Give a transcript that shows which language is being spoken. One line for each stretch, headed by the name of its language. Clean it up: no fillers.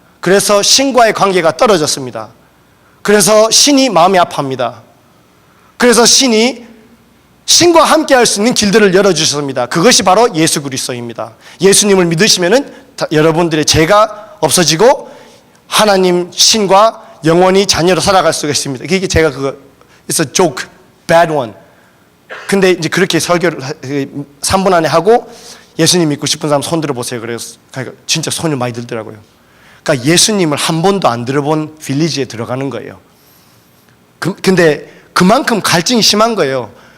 Korean: 그래서 신과의 관계가 떨어졌습니다. 그래서 신이 마음이 아파합니다. 그래서 신이 신과 함께 할 수 있는 길들을 열어주셨습니다. 그것이 바로 예수 그리스도입니다. 예수님을 믿으시면은 여러분들의 죄가 없어지고 하나님 신과 영원히 자녀로 살아갈 수가 있습니다. 이게 제가
English: it's a joke, bad one.
Korean: 근데 이제 그렇게 설교를 3분 안에 하고 예수님 믿고 싶은 사람 손 들어보세요. 그래서 진짜 손이 많이 들더라고요. 그러니까 예수님을 한 번도 안 들어본 빌리지에 들어가는 거예요. 근데 그만큼 갈증이 심한 거예요.